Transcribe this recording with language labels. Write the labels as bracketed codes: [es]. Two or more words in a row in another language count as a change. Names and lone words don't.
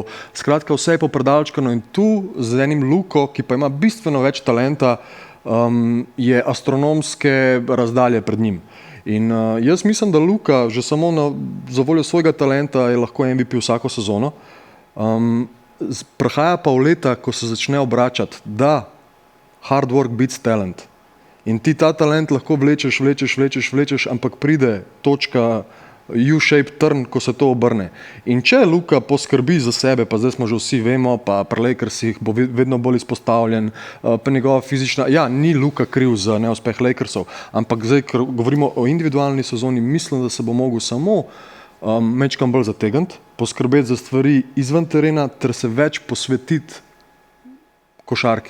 [sl] Skratka, vse je popredalčkano in tu z enim Luko, ki pa ima bistveno več talenta, je astronomske razdalje pred njim. In jaz mislim, da Luka že samo za voljo svojega talenta je lahko MVP vsako sezono. Prihaja pa v leta, ko se začne obračati, da [en] hard work beats talent. [sl] In ti ta talent lahko vlečeš, ampak pride točka [en] U-shaped turn, [sl] ko se to obrne. In če Luka poskrbi za sebe, pa zdaj smo že vsi vemo, pa pri Lakersih bo vedno bolj izpostavljen, pa njegova fizična, ni Luka kriv za neuspeh Lakersov, ampak zdaj, ker govorimo o individualni sezoni, mislim, da se bo mogel samo mečkam bolj zategniti, poskrbeti za stvari izven terena, ter se več posvetiti košarki.